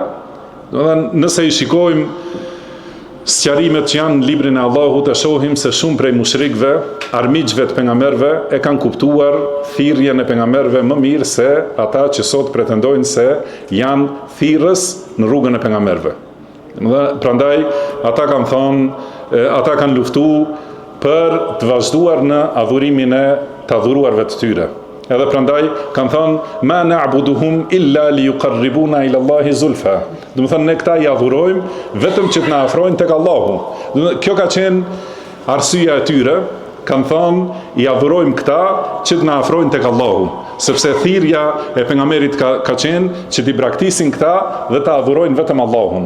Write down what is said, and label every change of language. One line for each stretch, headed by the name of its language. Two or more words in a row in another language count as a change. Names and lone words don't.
Albanian: Domethënë nëse i shikojmë sqarimet që janë në librin e Allahut, e shohim se shumë prej mushrikëve, armiqve të pejgamberëve, e kanë kuptuar thirrjen e pejgamberëve më mirë se ata që sot pretendojnë se janë thirrës në rrugën e pejgamberëve. Prandaj ata kanë thonë, ata kanë luftuar për të vazhduar në adhurimin e të adhuruarve të tyre. Edhe prandaj kanë thonë
Arabic: ما نعبدهم إلا ليقربونا إلى الله زلفى.
Albanian: Do të thonë ne këta i adhurojmë vetëm që të na afrojnë tek Allahu. Kjo ka qenë arsyeja e tyre, kanë thonë i adhurojmë këta që të na afrojnë tek Allahu, sepse thirrja e pejgamberit ka qenë që t'i braktisin këta dhe ta adhurojnë vetëm Allahun.